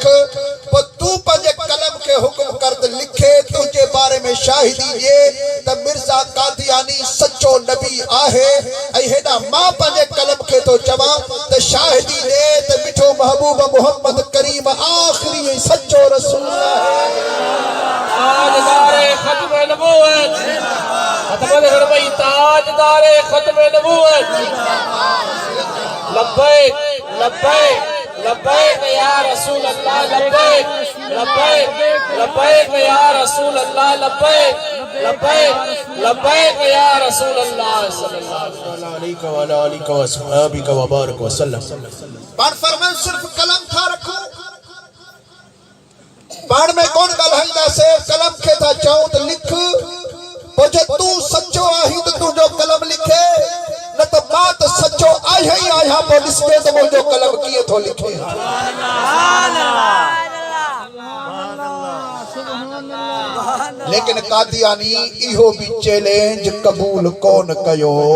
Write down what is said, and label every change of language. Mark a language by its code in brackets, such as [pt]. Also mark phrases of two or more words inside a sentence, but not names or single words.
[sd] पोइ तूं पंहिंजे कलम खे हुकुम कर त लिखे, तुंहिंजे बारे में शाहिदी ॾिए त मिर्ज़ा कादियानी सचो नबी आहे। ऐं हेॾा मां पंहिंजे कलम खे थो चवां त शाहिदी ॾिए त मिठो महबूब मोहम्मद करीम आख़िरी ऐं सचो रसूल आहे। [ur] تاجدارِ ختمِ نبوت، ختم حرمئی تاجدارِ ختمِ نبوت. [ar] لبيك لبيك لبيك يا رسول الله، لبيك لبيك لبيك يا رسول الله، لبيك لبيك لبيك يا رسول الله صلى الله عليه و بارك وسلم. [sd] पाण फरमान सिर्फ कलम था रखो, पाण में कौन ॻाल्हाईंदासीं, कलम खे था चऊं त लिख। पोइ जे तूं सचो आहीं त तुंहिंजो कलम लिखे, न त मां त सचो आहियां ई आहियां। पोइ ॾिसजे त मुंहिंजो कलम कीअं थो लिखे। लेकिन कादियानी इहो भी चैलेंज कबूल कोन कयो।